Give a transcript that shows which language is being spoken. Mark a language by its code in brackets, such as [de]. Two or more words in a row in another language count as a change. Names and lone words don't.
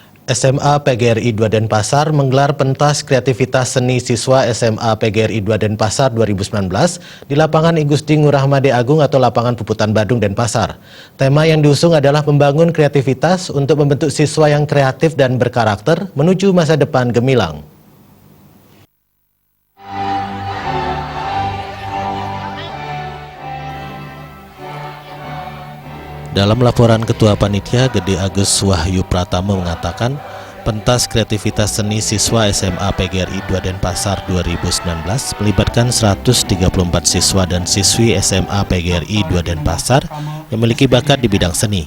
[id] SMA PGRI 2 Denpasar menggelar pentas kreativitas seni siswa SMA PGRI 2 Denpasar 2019 di lapangan I Gusti Ngurah Made Agung atau lapangan Puputan Badung Denpasar. Tema yang diusung adalah membangun kreativitas untuk membentuk siswa yang kreatif dan berkarakter menuju masa depan gemilang. Dalam laporan Ketua Panitia, Gede Agus Wahyu Pratama mengatakan, pentas kreativitas seni siswa SMA PGRI 2 Denpasar 2019 melibatkan 134 siswa dan siswi SMA PGRI 2 Denpasar yang memiliki bakat di bidang seni.